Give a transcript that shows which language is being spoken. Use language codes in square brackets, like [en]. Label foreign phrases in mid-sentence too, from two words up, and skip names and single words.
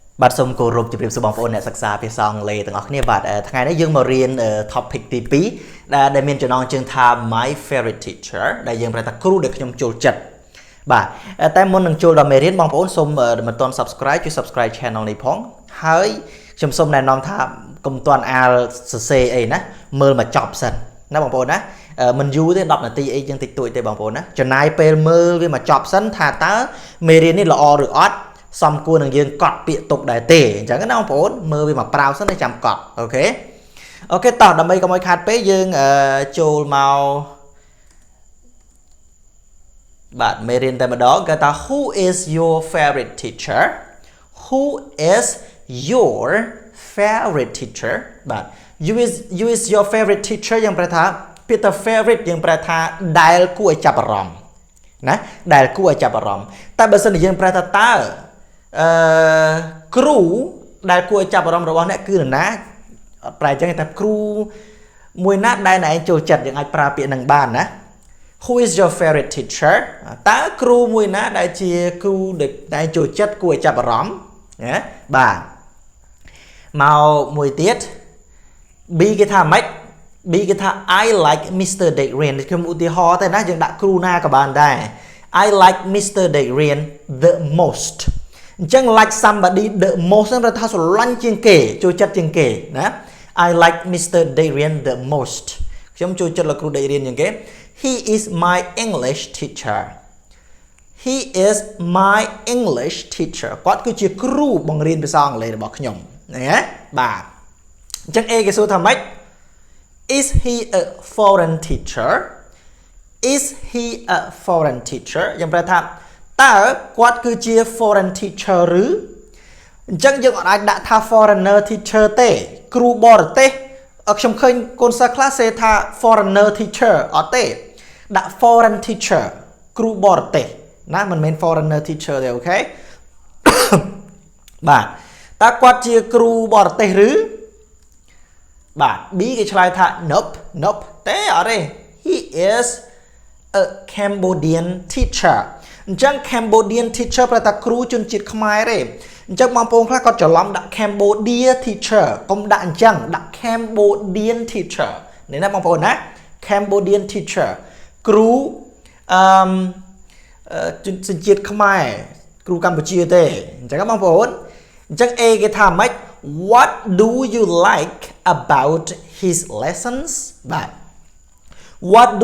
[km] បាទសូមគោរពជម្រាបសួរបងប្អូនអ្នកសិក្សាភាសាអង់គ្លេសទាំងអស់គ្នាបាទថ្ងៃនេះយើងមករៀន topic ទី2ដែលមានចំណងជើងថា [en] my favorite teacher [km] ដែលយើងប្រែ ថាគ្រូដែលខ្ញុំចូលចិត្តបាទតែមុននឹងចូលដល់មេរៀនបងប្អូនសូមមិនទាន់ subscribe ជួយ [en] subscribe channel [km] នេះផងហើយខ្ញុំសូមណែនាំថាកុំទាន់អាលសរសេរអីណាមើលមកចប់សិនណាបងប្អូនណាមិនយូរទេ10នាទីអីចឹងតិចតួចទេបងប្អូនណាចំណាយពេលមើលវាមកចប់សិនថាតើមេរៀននេះល្អឬអត់សំគួរនឹងយើងកត់ពាក្យទុកដែរទេអញ្ចឹងណាបងប្អូនមើលវាមកប្រាវសិនđểចាំកត់អូខេតោះដើម្បីកុំឲ្យខាតពេលយើងចូលមក បាទមេរៀនតែម្ដងគេថា [en] Who is your favorite teacher Who is your favorite teacher [km] បាទ [en] you is your favorite teacher [km] យើងប្រែថាពាក្យថា favorite យើងប្រែថាដែលគួរឲ្យចាប់អារម្មណ៍ណាដែលគួរឲ្យចាប់អារម្មណ៍តែបើសិនជាយើងប្រែថា តើគ្រូដែលគួរឲ្យចាប់អារម្មណ៍របស់អ្នកគឺនរណាប្រែចឹងថាគ្រូមួយណាដែលអ្នកឯងចូលចិត្តយើងអាចប្រើពាក្យនឹងបានណា [en] Who is your favorite teacher [km] តើគ្រូមួយណាដែលជាគ្រូដែលចូលចិត្តគួរឲ្យចាប់អារម្មណ៍ណាបាទមកមួយទៀត B គេថាម៉េច B គេថា [en] I like Mr. [km] Dek Rean ខ្ញុំឧទាហរណ៍តែណាយើងដាក់គ្រូណាក៏បានដែរ [en] I like Mr. Dek Rean the most អញ្ចឹង like somebody the most [km] ហ្នឹងថាស្រឡាញ់ជាងគេចូលចិត្តជាងគេណា [en] I like Mr. Dek Rean the most [km] ខ្ញុំចូលចិត្តលោកគ្រូ Dek Rean ជាងគេ [en] He is my English teacher He is my English teacher [km] គាត់គឺជាគ្រូបង្រៀនភាសាអង់គ្លេសរបស់ខ្ញុំណាបាទអញ្ចឹង A គេសួរថាម៉េច [en] Is he a foreign teacher Is he a foreign teacher [km] យើងប្រែថាតើគាត់គឺជា [en] foreign teacher [km] ឬអញ្ចឹងយើងអាចដាក់ថា [en] foreigner teacher [km] ទេគ្រូបរទេសខ្ញុំឃើញកូនសិស្សខ្លះសេថា [en] foreigner teacher [km] អត់ទេដាក់ [en] foreign teacher [km] គ្រូបរទេសណាមិនមែន [en] foreigner teacher [km] ទេអូខេ បាទតើគាត់ជាគ្រូបរទេសឬបាទ B គេឆ្លើយថា nope ទេអត់ទេ [en] he is a Cambodian teacher [km] អញ្ចឹង [en] Cambodian teacher [km] ប្រែថាគ្រូជនជាតិខ្មែរទេអញ្ចឹងបងប្អូនខ្លះគាត់ច្រឡំដាក់ [en] Cambodia teacher [km] កុំដាក់អញ្ចឹងដាក់ [en] Cambodian teacher [km] នេះណាបងប្អូនណា [en] Cambodian teacher [km] គ្រូ ជនជាតិខ្មែរគ្រូកម្ពុជាទេអញ្ចឹងបងប្អូនអញ្ចឹង A គេថាម៉េច [en] What do you like about his lessons [km] បាទ [en] What do